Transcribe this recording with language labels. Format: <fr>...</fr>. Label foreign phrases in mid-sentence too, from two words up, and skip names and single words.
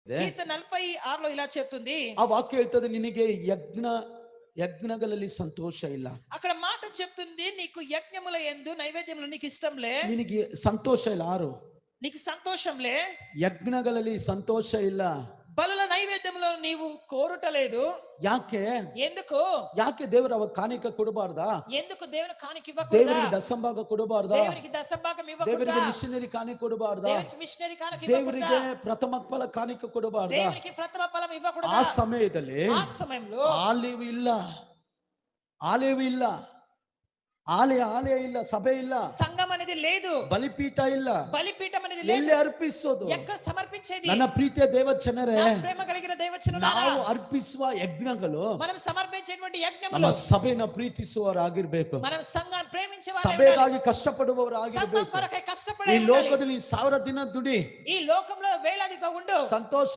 <te>కీర్తన 46లో ఇలా చెప్తుంది.</te> <kn>ಆ ವಾಕ್ಯ ಹೇಳ್ತದೆ, ನಿನಗೆ ಯಜ್ಞಗಳಲ್ಲಿ ಸಂತೋಷ ಇಲ್ಲ.</kn> <te>అక్కడ మాట చెప్తుంది, నీకు యజ్ఞముల యందు నైవేద్యములు నీకు ఇష్టంలే.</te> <kn>ನಿನಗೆ ಸಂತೋಷ ಇಲ್ಲ. ಆರು</kn> <te>నీకు సంతోషంలే.</te> <kn>ಯಜ್ಞಗಳಲ್ಲಿ ಸಂತೋಷ ಇಲ್ಲ.</kn> <te>బలుల నైవేద్యములో నీవు కోరుటలేదు.</te> <kn>ಯಾಕೆ?</kn> <te>ఎందుకు?</te> <kn>ಯಾಕೆ ದೇವರು ಅವ ಕಾಣಿಕ ಕೊಡಬಾರ್ದಾ?</kn> <te>ఎందుకు దేవుని కాಣಿక ఇవ్వకూడదా?</te> <kn>ದೇವರಿಗೆ ದಶಂಭಾಗ ಕೊಡಬಾರ್ದಾ?</kn> <te>దేవునికి దశంభాగం ఇవ్వకూడదా?</te> <kn>ದೇವರಿಗೆ ಮಿಷನರಿ ಕಾಣಿಕೆ ಕೊಡಬಾರ್ದಾ?</kn> <te>దేవునికి మిషనరీ కాಣಿక ఇవ్వకూడదా?</te> <kn>ದೇವರಿಗೆ ಪ್ರಥಮ ಫಲ ಕಾಣಿಕೆ ಕೊಡಬಾರ್ದಾ?</kn> <te>దేవునికి ప్రథమ ఫలం ఇవ్వకూడదా?</te> <kn>ಆ ಸಮಯದಲ್ಲಿ</kn> <te>ఆ సమయంలో</te> <kn>ಆಲಯ ಇಲ್ಲ, ಆಲಯ ಇಲ್ಲ, ಆಲಯ ಇಲ್ಲ, ಸಭೆ ಇಲ್ಲ,</kn> <te>సంఘం అనేది లేదు,</te> <kn>ಬಲಿಪೀಠ ಇಲ್ಲ,</kn> <te>బలిపీఠం అనేది లేదు.</te> <kn>ಎಲ್ಲಿ ಅರ್ಪಿಸೋದು?</kn> <te>ఎక్కడ సమర్పించేది?</te> <kn>ನನ್ನ ಪ್ರೀತಿಯ ದೇವಜನರೇ,</kn> <te>ప్రేమ కలిగిన దేవజనులారా,</te> <kn>ನಾವು ಅರ್ಪಿಸುವ ಯಜ್ಞಗಳು</kn> <te>మనం సమర్పించేటువంటి</te> <kn>ನಮ್ಮ</kn> <te>యజ్ఞములు</te> <kn>ಸಭೆನ ಪ್ರೀತಿಸುವವರಾಗಿರ್ಬೇಕು.</kn> <te>మనం సంఘాన్ని ప్రేమించే</te> <kn>ಸಭೆಗಾಗಿ ಕಷ್ಟಪಡುವವರಾಗಿರ್ಬೇಕು.</kn> <te>కొరకై</te> <kn>ಈ</kn> <te>కష్టపడే</te> <kn>ಲೋಕದಲ್ಲಿ 1000 ದಿನ ದುಡಿ,</kn> <te>ఈ లోకంలో వేలాదిగా ఉండు,</te> <kn>ಸಂತೋಷ</kn>